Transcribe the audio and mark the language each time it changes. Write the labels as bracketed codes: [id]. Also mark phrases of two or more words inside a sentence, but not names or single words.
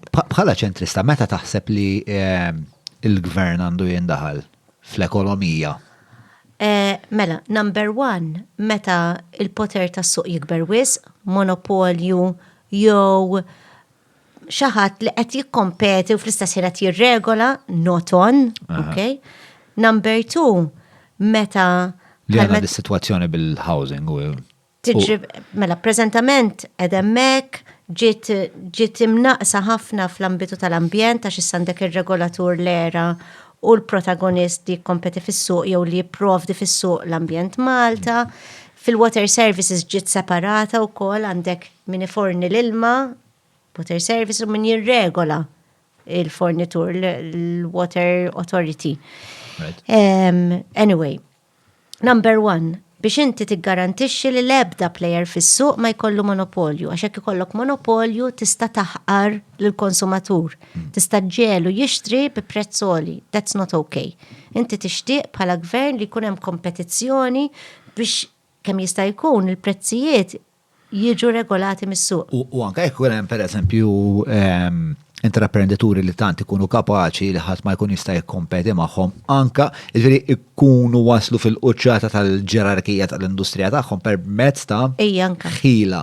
[mt] Bħala ċentrista, meta taħseb li il-gvern għandu jindaħal fl-ekonomija? Mela, [en] number one, [mt] meta il-poter tas-suq jikber wisq, monopolju, jew xaħat li qed jikkompeti u fl-istess ħin qed jirregola, [en] not on, okay? Number two, [mt] meta li għandna dis-sitwazzjoni bil-housing u mela preżentament qed hemmhekk ġiet imnaqsa ħafna fl-ambitu tal-ambjent għax issa għandek ir-regolatur l-era u l-protagonist li jikkompeti fis-suq jew li jipprovdi fis-suq l-ambjent Malta. Fil- [en] water services [mt] ġiet separata wkoll għandek min iforni l-ilma, [en] water service [mt] u min jirregola il-fornitur, l-Water Authority. [en] Anyway, number one, [mt] biex inti tiggarantixxi li l-ebda plejer fis-suq ma jkollu monopolju, għax hekk ikollok monopolju tista' taħqar lill-konsumatur, tista' ġelu jixtri bi prezz għoli. [en] That's not okay. [mt] Inti tixtieq bħala gvern li jkun hemm kompetizzjoni biex kemm jista' jkun il-prezzijiet jiġu regolati mis-suq. U anka jekk hemm pereżempju intraprenditori li tant ikunu kapaċi li ħadd ma jkun jista' jikkompeti magħhom, anka jiġifieri ikunu waslu fil-quċċata tal-ġerarkija tal-industrija tagħhom permezz ta' ħila.